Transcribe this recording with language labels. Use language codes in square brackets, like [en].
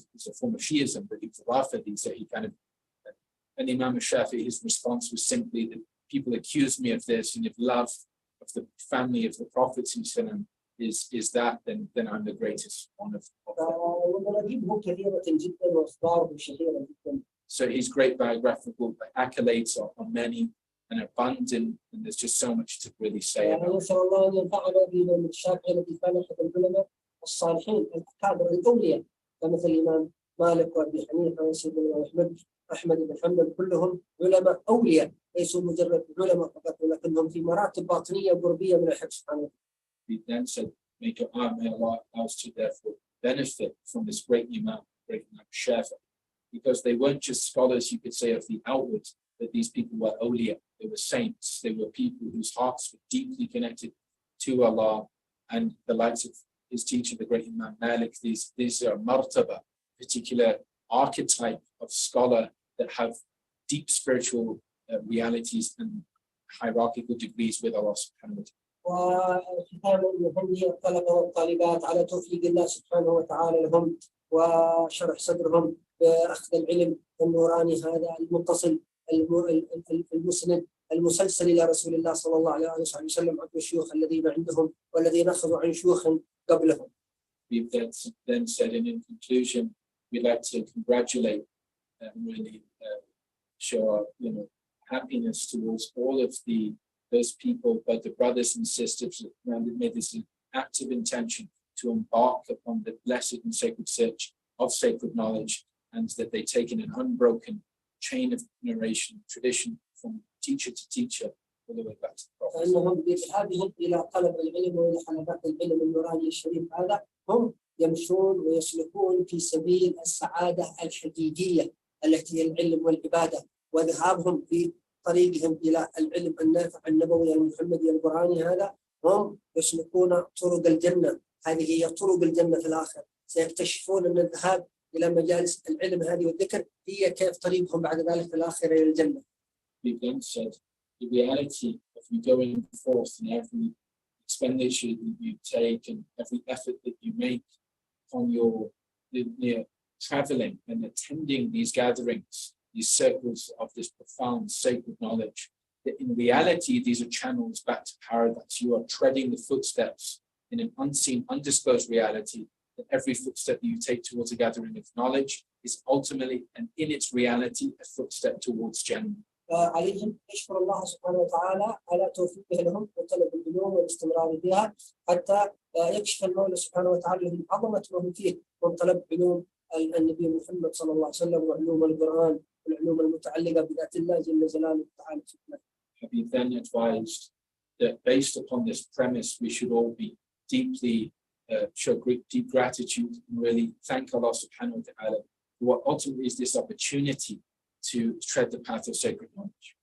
[en] a form of Shiism, but he was Rafidi, so he kind of, and Imam Shafi'i, his response was simply that people accuse me of this, and if love of the family of the prophets is that, then I'm the greatest one of them. So his great biographical accolades are many and abundant, and there's just so much to really say about it. [ar] الصالحين الأكابر الأولياء كمثل الإمام مالك وأبي حنيفة وسيدنا الإمام أحمد بن حنبل كلهم علماء أولياء ليسوا مجرد علماء فقط ولكنهم في مراتب باطنية وقربية من الحق سبحانه وتعالى. [en] We then said, may Allah allow us to therefore benefit from this great Imam Shafi'i, because they weren't just scholars, you could say, of the outward, but these people were awliya, they were saints, they were people whose hearts were deeply connected to Allah, and the likes of his teacher, the great Imam Malik. These are martaba, particular archetype of scholar that have deep spiritual realities and hierarchical degrees with Allah subhanahu wa ta'ala. [ar] وختاما يهنئ الطلبة والطالبات على توفيق الله سبحانه وتعالى لهم وشرح صدرهم بأخذ العلم النوراني هذا المتصل المسند المسلسل إلى رسول الله صلى الله عليه وسلم عن الشيوخ الذين عندهم والذين أخذوا عن شيوخ قبلهم. [en] We've then said, in conclusion, we'd like to congratulate and really show our happiness towards all of those people, both the brothers and sisters who made this active intention to embark upon the blessed and sacred search of sacred knowledge, and that they take in an unbroken chain of narration, tradition from teacher to teacher all the way back to the Prophet. [ar] فإنهم بذهابهم إلى طلب العلم وإلى حلقات العلم النوراني الشريف هذا هم يمشون ويسلكون في سبيل السعادة الحقيقية التي هي العلم والعبادة، وذهابهم في طريقهم إلى العلم النافع النبوي المحمدي القرآني هذا هم يسلكون طرق الجنة. هذه هي طرق الجنة في الآخر. سيكتشفون أن الذهاب إلى مجالس العلم هذه والذكر هي كيف طريقهم بعد ذلك في الآخرة إلى الجنة. [en] We've then said the reality of you going forth and every expenditure that you take and every effort that you make on your traveling and attending these gatherings, these circles of this profound sacred knowledge, that in reality these are channels back to paradise. You are treading the footsteps in an unseen, undisclosed reality, that every footstep that you take towards a gathering of knowledge is ultimately and in its reality a footstep towards Jannah. [ar] عليهم يشكر الله سبحانه وتعالى على توفيقه لهم وطلب العلوم والاستمرار فيها حتى يكشف المولى سبحانه وتعالى لهم عظمة ما هم فيه من طلب علوم النبي محمد صلى الله عليه وسلم وعلوم القرآن والعلوم المتعلقة بذات الله جل جلاله تعالى. [en] Habib then advised that based upon this premise, we should all be deeply show deep gratitude and really thank Allah subhanahu wa ta'ala for what ultimately is this opportunity to tread the path of sacred knowledge.